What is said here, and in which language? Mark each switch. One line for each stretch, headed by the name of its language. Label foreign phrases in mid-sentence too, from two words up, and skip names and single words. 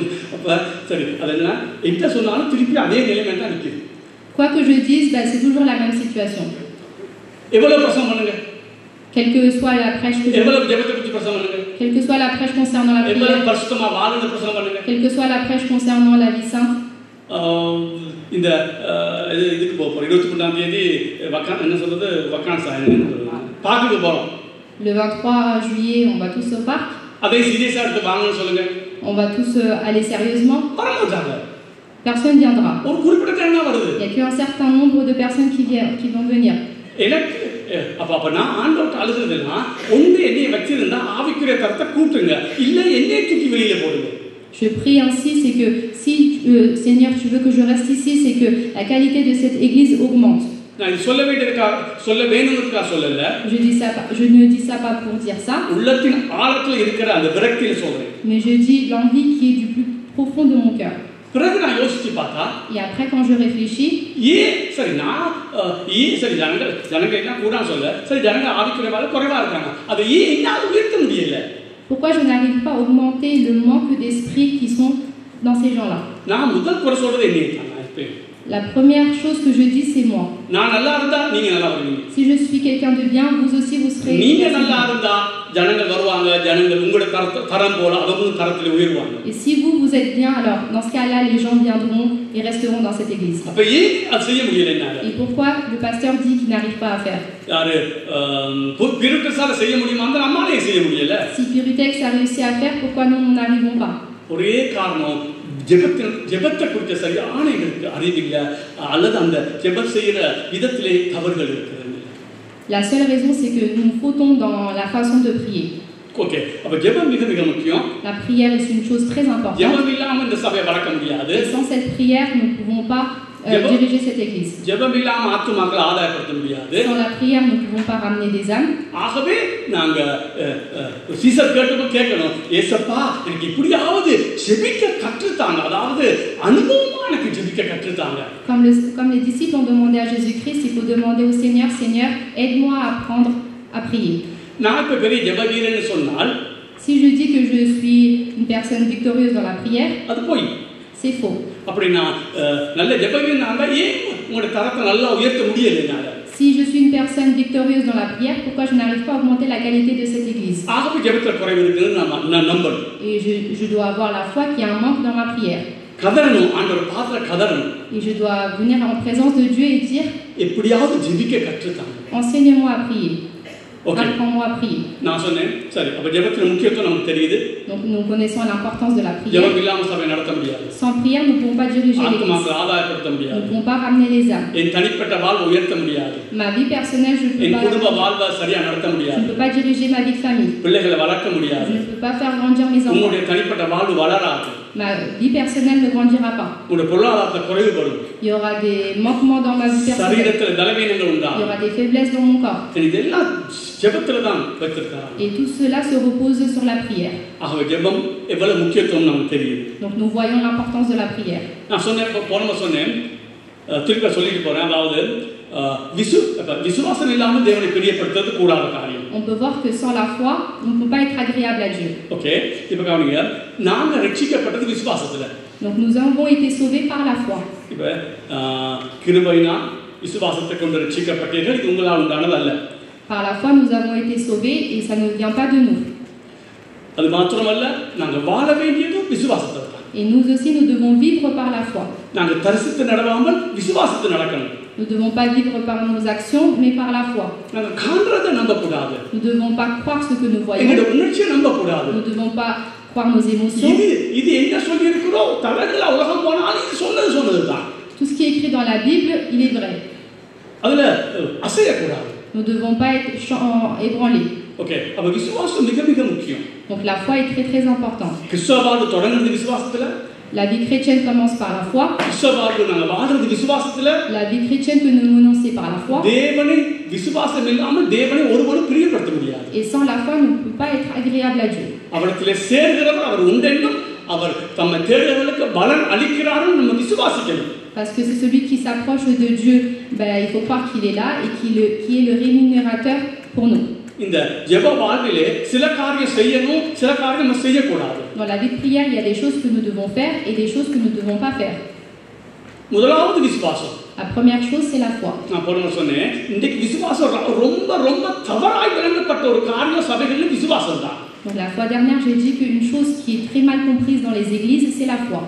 Tamil: அப்போ சரி, அதெல்லாம் எந்த சொன்னாலும் திருப்பி அதே நிலைமை தான் நிற்கிது.
French: Quoi que je dise, c'est toujours la même situation.
Tamil: எவ்வளவு பிரசங்கம் பண்ணுங்க,
French: quelle que soit la prêche que
Tamil: எவ்வளவு ஜெபத்தை பற்றி பிரசங்கம் பண்ணுங்க,
French: quelle que soit la prêche concernant la prière,
Tamil: எவ்வளவு பரிசுத்தமா வாழ்ந்து பிரசங்கம் பண்ணுங்க,
French: quelle que soit la prêche concernant la vie sainte.
Tamil: இந்த இதுக்கு போகிறோம் 23ஆம் தேதி என்ன சொல்றது, வக்கான்ஸ் பார்க்குக்கு போகிறோம்.
French: Le 23 juillet, on va tous au parc.
Tamil: அதை சீரியஸாக எடுத்து வாங்கன்னு சொல்லுங்க.
French: On va tous aller sérieusement.
Tamil: வரமாட்டாங்க.
French: Personne viendra.
Tamil: ஒரு குறிப்பிட்ட என்ன வருது.
French: Il y a qu'un certain nombre de personnes qui vont venir.
Tamil: எனக்கு அப்ப நான் ஆண்டவர்கிட்ட அழுதுறதுன்னா, ஒன்று என்னைய வச்சிருந்தா ஆவிக்குரிய தரத்தை கூட்டுங்க, இல்லை என்னைய தூக்கி வெளியில போடுங்க.
French: Je prie ainsi, c'est que si Seigneur, tu veux que je reste ici, c'est que la qualité de cette église augmente.
Tamil: நான் இது சொல்ல வேணும்னுக்காக சொல்லல.
French: Je ne dis ça pas pour dire ça.
Tamil: உள்ளத்தின் ஆழத்துல இருக்கிற அந்த விரக்தியில சொல்றேன்.
French: Mais je dis l'envie qui est du plus profond de mon cœur.
Tamil: பிறகு நான் யோசிச்சு பார்த்தா,
French: et après quand je réfléchis,
Tamil: சரி ஜனங்க என்ன கூட சொல்ல, சரி ஜனங்க ஆவிக்குறைவால குறைவா இருக்காங்க, அதை என்னால உயர்த்த முடியல.
French: Pourquoi je n'arrive pas à augmenter le manque d'esprit qui sont dans ces gens-là?
Tamil: நான் முதல் குறை சொல்றது என்னைய தான்.
French: La première chose que je dis, c'est moi.
Tamil: நான் நல்லா இருந்தா நீங்க நல்லா வருவீங்க.
French: Si je suis quelqu'un de bien, vous aussi vous serez.
Tamil: நீங்க நல்லா இருந்தா ஜனங்கள் வருவாங்க, ஜனங்கள் உங்களோட தரம் போல அவங்க தரத்துல உயர்வாங்க.
French: Et si vous êtes bien, alors dans ce cas-là, les gens viendront et resteront dans cette église.
Tamil: அப்ப ஏன் அது செய்ய முடியல என்னால?
French: Et pourquoi le pasteur dit qu'il n'arrive pas à faire?
Tamil: யாரு பியூரிட்டெக்ஸால செய்ய முடியுமா? அந்த நம்மாலே செய்ய முடியல.
French: Si Pyrutex a réussi à faire, pourquoi nous n'arrivons pas?
Tamil: ஒரே காரணம், ஜெபத்தை குறித்த சரியான எங்களுக்கு அறிவில்லை அல்லது அந்த ஜெபம் செய்கிற விதத்திலே தவறுகள் இருக்கிறது.
French: La seule raison, c'est que nous fautons dans la façon de prier.
Tamil: ஓகே, அப்ப ஜெபம் மிக மிக முக்கியம்.
French: La prière est une chose très importante.
Tamil: ஜெபம் இல்லாம இந்த சபையை வளர்க்க முடியாது.
French: Et sans cette prière, nous ne pouvons pas diriger cette église.
Tamil: ஜெபம் இல்லாம ஆத்துமாக்களை ஆதாயப்படுத்த முடியாது.
French: Sans la prière, nous ne pouvons pas ramener des âmes.
Tamil: ஆகவே நாங்க சீசர் கேட்கணும், ஏசப்பா எனக்கு இப்படியாவது ஜெபிக்க கற்றுத்தாங்க, அதாவது அனுபவமா எனக்கு ஜெபிக்க கற்றுத்தாங்க.
French: Comme les disciples ont demandé à Jésus-Christ, il faut demander au Seigneur, Seigneur, aide-moi à apprendre à prier.
Tamil: நான் இப்ப பெரிய ஜெபவீரன்னு சொன்னால்,
French: si je dis que je suis une personne victorieuse dans la prière,
Tamil: அது போய்.
French: c'est faux.
Tamil: அப்படினா நல்ல ஜெபவீரனாக ஏன் உங்களுடைய தரத்தை நல்லா உயர்த்த முடியலனால?
French: Si je suis une personne victorieuse dans la prière, pourquoi je n'arrive pas à augmenter la qualité de cette église?
Tamil: ஆகவே ஜெபத்துல குறைவு இருக்குன்னு நான் நம்பணும்.
French: Et je dois avoir la foi qu'il y a un manque dans ma prière.
Tamil: கதறணும், ஆண்டவர் பாதத்துல கதறணும்.
French: Et je dois venir en présence de Dieu et dire,
Tamil: எப்படியாவது ஜெபிக்க கற்றுத்தாங்க.
French: enseigne-moi à prier. Okay. Apprends-moi à prier.
Tamil: நான் சொன்னேன், சரி, அப்ப ஜெபத்துல முக்கியத்துவம் நமக்கு தெரியுது.
French: Donc nous connaissons l'importance de la prière.
Tamil: ஜெபம் இல்லாம சபை நடத்த முடியாது.
French: Sans prière, nous ne pouvons pas diriger l'église.
Tamil: ஆத்துமாக்களை ஆதாயப்படுத்த
French: Nous
Tamil: முடியாது.
French: ne pouvons pas ramener les âmes.
Tamil: என் தனிப்பட்ட வாழ்வை உயர்த்த முடியாது.
French: Ma vie personnelle, je ne
Tamil: என் குடும்ப
French: peux pas.
Tamil: வாழ்வை சரியா நடத்த
French: Je
Tamil: முடியாது.
French: ne peux pas diriger ma vie de famille.
Tamil: பிள்ளைகளை வளர்க்க முடியாது.
French: Je ne peux pas faire grandir mes enfants.
Tamil: உங்களுடைய தனிப்பட்ட வாழ்வு வளராது.
French: Ma vie personnelle ne grandira pas.
Tamil: உங்களுடைய பொருளாதாரத்தை குறைவுபடும்.
French: Il y aura des manquements dans ma vie personnelle.
Tamil: சரீரத்துல பலவீனங்கள்
French: Il y
Tamil: உண்டாகும்.
French: aura des faiblesses dans mon corps.
Tamil: இதெல்லாம் ஜெபத்துல தான் வைத்திருக்கிறாங்க.
French: Et tout cela se repose sur la prière.
Tamil: ஆகவே ஜெபம் எவ்வளவு முக்கியத்துவம் நமக்கு தெரியுது.
French: Donc nous voyons l'importance de la prière.
Tamil: நான் சொன்னேன் திருப்பி சொல்லிட்டு போறேன், அதாவது விசுவாசம் இல்லாமல் தேவனை பிரியப்படுத்துறது கூடாத காரியம்.
French: On peut voir que sans la foi, on ne peut pas être agréable à Dieu.
Tamil: ஓகே, இப்போ கவனிங்க, நாங்க ரட்சிக்கப்பட்டது விசுவாசத்துல.
French: Donc nous avons été sauvés par la foi.
Tamil: இப்போ கிருபைனா விசுவாசத்தை கொண்டு ரட்சிக்கப்பட்டீர்கள், இது உங்களால் உண்டானது அல்ல.
French: Par la foi, nous avons été sauvés et ça ne vient pas de nous.
Tamil: அது மாத்திரமல்ல, நாங்க வாழ வேண்டியதும் விசுவாசத்துல தான்.
French: Et nous aussi, nous devons vivre par la foi.
Tamil: நாங்க தரிசித்து நடவாமல் விசுவாசத்தை நடக்கணும்.
French: Nous ne devons pas vivre par nos actions, mais par la foi.
Tamil: நாங்க காண்றதை நம்பக்கூடாது.
French: Nous ne devons pas croire ce que nous voyons.
Tamil: எங்களுடைய உணர்ச்சியை நம்பக்கூடாது.
French: Nous ne devons pas croire nos émotions.
Tamil: இது என்ன சொல்லி இருக்கிறோம், தலகல உலகம் போனாலும் இது சொன்னதுதான்.
French: Tout ce qui est écrit dans la Bible, il est vrai.
Tamil: அதுல அசையக்கூடாது.
French: Nous ne devons pas être ébranlés.
Tamil: ஓகே, அப்ப விசுவாசம் மிக மிக முக்கியம்.
French: Donc la foi est très très importante.
Tamil: கிறிஸ்தவ வாழ்வு தொடங்குறது விசுவாசத்துல.
French: La vie chrétienne commence par la foi.
Tamil: கிறிஸ்தவ வாழ்வு நாங்க வாழ்றது விசுவாசத்துல.
French: La vie chrétienne que nous menons c'est par la foi.
Tamil: தேவனை விசுவாசம் இல்லாம தேவனை ஒருவரும் பிரியப்படுத்த முடியாது.
French: Et sans la foi, nous ne pouvons pas être agréable à Dieu.
Tamil: அவரிடத்திலே சேர்கிறவர் அவர் உண்டென்றும் அவர் தம்மை தேடுகிறவர்களுக்கு பலன் அளிக்கிறார்னு நம்ம விசுவாசிக்கணும்.
French: Parce que c'est celui qui s'approche de Dieu, il faut croire qu'il est là et qui est le rémunérateur pour nous.
Tamil: இந்த ஜெப வாழ்விலே சில காரியம் செய்யணும், சில காரியம் நம்ம செய்யக்கூடாது.
French: Dans la vie de prière, il y a des choses que nous devons faire et des choses que nous ne devons pas faire.
Tamil: முதலாவது விசுவாசம்.
French: La première chose, c'est la foi.
Tamil: நான் போன சொன்னேன், இன்னைக்கு விசுவாசம் ரொம்ப ரொம்ப தவறாய் விளங்கப்பட்ட ஒரு காரியம் சபைகளில் விசுவாசம் தான்.
French: Donc la fois dernière, j'ai dit qu'une chose qui est très mal comprise dans les églises, c'est la foi.